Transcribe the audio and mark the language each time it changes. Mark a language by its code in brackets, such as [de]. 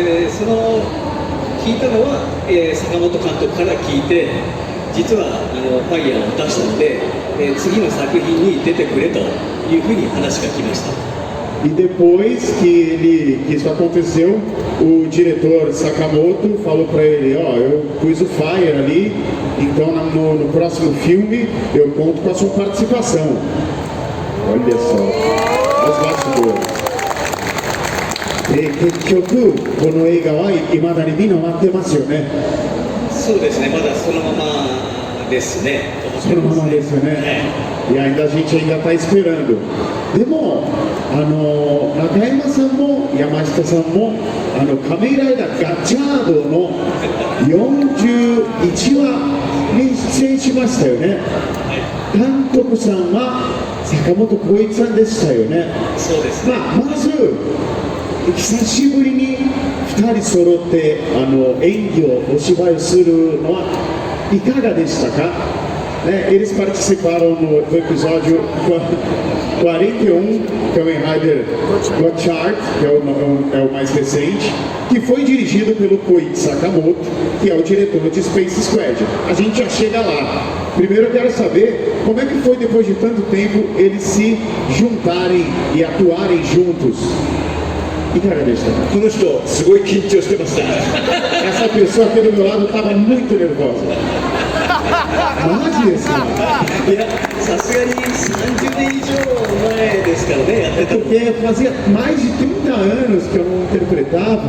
[ja] その聞いたのは、坂本監督から聞いて、実はファイヤーを出したので、次の作品に出てくれというふうに話が来ました。 [pt] E depois que isso aconteceu, o diretor Sakamoto falou para ele, ó, eu pus o Fire ali, então no próximo filme eu conto com a sua participação. Olha só, os bastidores. [ja] 結局この映画は未だに見終わってますよね。そうですね、まだそのままですね。そのままですよね。 [pt] E ainda a gente ainda está esperando. [ja] でも中山さんも山下さんも仮面ライダーガチャードの41話に出演しましたよね。監督さんは坂本浩一さんでしたよね。そうですね。まず久しぶりに2人揃って演技をお芝居するのはいかがでしたか？ [pt] Eles participaram do episódio 41, Kamen Rider Gotchard, que é o mais recente, que foi dirigido pelo Koichi Sakamoto, que é o diretor de Space Squad. A gente já chega lá. Primeiro eu quero saber como é que foi, depois de tanto tempo, eles se juntarem e atuarem juntos. [ja] いかがでしたか？この人すごい緊張してました。 [pt] Essa pessoa aqui do meu lado estava muito nervosa. [ja] マジですか？いや、さすがに30年以上前ですからね、やってたの。 [pt] Porque fazia mais de 30 anos que eu não interpretava.